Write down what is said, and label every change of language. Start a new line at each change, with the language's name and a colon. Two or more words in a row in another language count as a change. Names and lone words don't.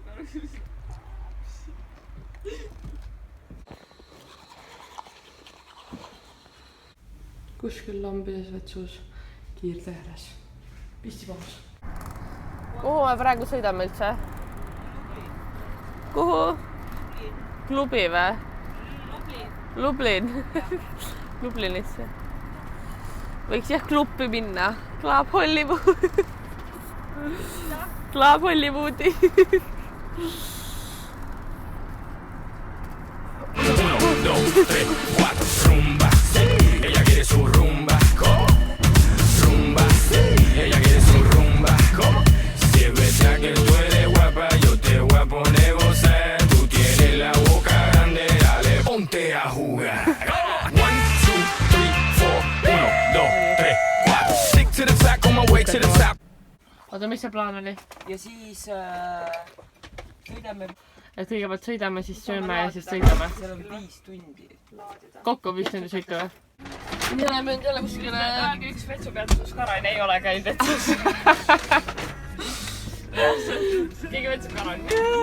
Estonian: Kuskil lambides vetsus kiirtee ääres. Pistipahus. Kuhu me praegu sõidame üldse? Kuhu? Klubi või? Lublin. Lublinisse. Võiks jah klubbi minna. Club Hollywood. Club Hollywoodi.
Spanish: Ella quiere su rumba, rumba. Ella quiere su rumba, si es verdad que tú eres guapa, yo te voy a poner gozar. Tú tienes la boca grande, dale, ponte a jugar. 1, 2, 3, 4, 1, 2, 3, 4.
English: Stick to the track on my way to the top.
Estonian: Oota, mis see plaan oli? Ja siis sõidame. Et kõigepealt sõidame, siis sööme ja siis sõidame. Seal on 5 tundi. Kokku 5 tundi sõitu või? Nii oleme nüüd jälle kuskile... Praegu üks vetsupeatuses Karain ei ole käinud vetsus. Keegi vetsukarani.